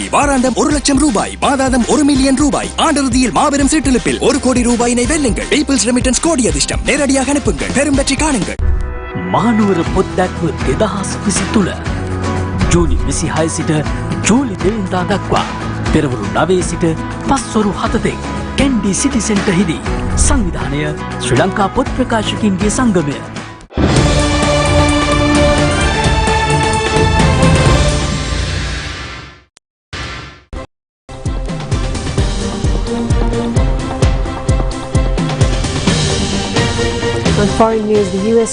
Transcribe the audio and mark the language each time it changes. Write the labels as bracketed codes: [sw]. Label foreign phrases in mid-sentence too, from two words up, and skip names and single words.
[ta] வாராந்தம் 1 லட்சம் ரூபாய், மாதாந்தம் 1 மில்லியன் ரூபாய், ஆண்டிறுதியில் மாபெரும் சீட்டிலிப்பில் 1 கோடி ரூபாயினை வெல்லுங்கள். பீப்பிள்ஸ் ரெமிட்டன்ஸ் கோடி அதிர்ஷ்டம். நேரடியாக அனுப்புங்கள், பெரும் வெற்றி காணுங்கள். [si] මානුවර පොත්දැක්ව 2023 ජූලි 26 සිට ජූලි 2 වෙනිදා දක්වා පෙරවරු 9 සිට පස්වරු 7 දක්වා කැන්ඩි සිටි සෙන්ටරෙහිදී සංවිධානය ශ්‍රී ලංකා පොත් ප්‍රකාශකින්ගේ සංගමය. [en] On foreign news, the U.S.